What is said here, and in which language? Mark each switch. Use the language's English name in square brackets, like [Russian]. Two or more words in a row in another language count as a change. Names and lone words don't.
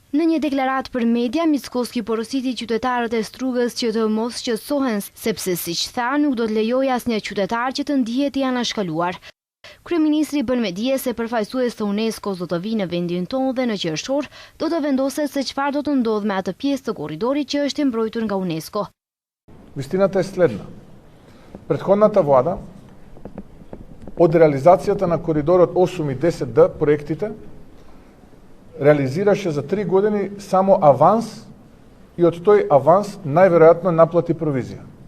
[Albanian] Në një deklaratë për media, Mickoski porositi qytetarët e Strugës që të mos qetësohen, sepse siç tha, nuk do të lejojë asnjë qytetar që të ndihet i anashkaluar. Kryeministri bën me dije se përfaqësues të UNESCO-s do të vinë në vendin tonë dhe në qershor do të vendoset se çfarë do të ndodhë me atë pjesë të korridorit që është e mbrojtur nga UNESCO. [Macedonian] Вистината е следна. Претходната влада од реализацијата на коридорот 8 и 10D проектите реализираше за 3 години само аванс и од тој аванс најверојатно наплати провизија.